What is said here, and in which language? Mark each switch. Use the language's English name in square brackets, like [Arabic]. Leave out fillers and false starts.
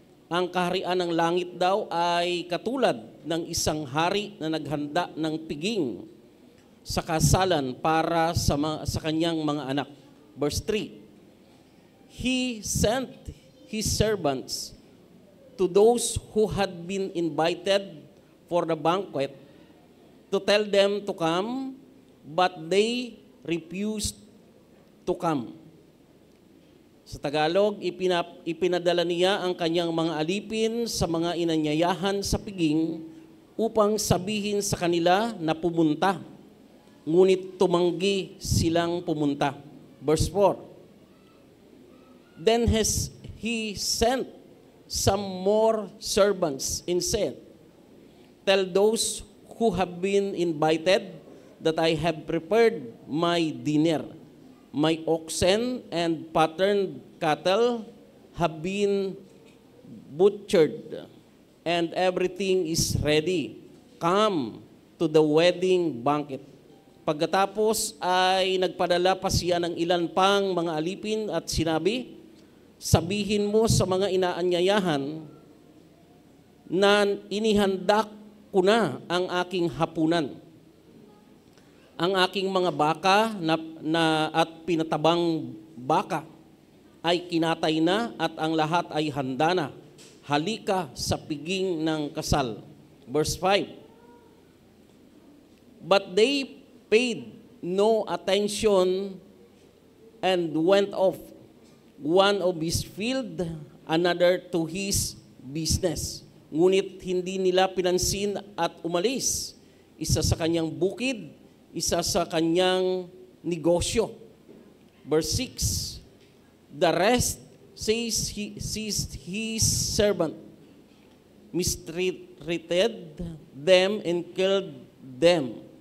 [Filipino] Ang kaharian ng langit daw ay katulad ng isang hari na naghanda ng piging sa kasalan para sa kanyang mga anak. [English] Verse 3, he sent his servants to those who had been invited for the banquet to tell them to come, but they refused to come. [Filipino] Sa Tagalog, ipinadala niya ang kanyang mga alipin sa mga inanyayahan sa piging upang sabihin sa kanila na pumunta. Ngunit tumanggi silang pumunta. [English] Verse 4, then he sent some more servants and said, tell those who have been invited that I have prepared my dinner. My oxen and fattened cattle have been butchered, and everything is ready. Come to the wedding banquet. [Filipino] Pagkatapos ay nagpadala pa siya ng ilan pang mga alipin at sinabi, sabihin mo sa mga inaanyayahan na inihanda ko na ang aking hapunan. Ang aking mga baka at pinatabang baka ay kinatay na at ang lahat ay handa na. Halika sa piging ng kasal. [English] Verse 5, but they paid no attention and went off, one of his field, another to his business. [Filipino] Ngunit hindi nila pinansin at umalis, isa sa kanyang bukid, isa sa kanyang negosyo. [English] Verse 6, the rest seized his servant, mistreated them and killed them.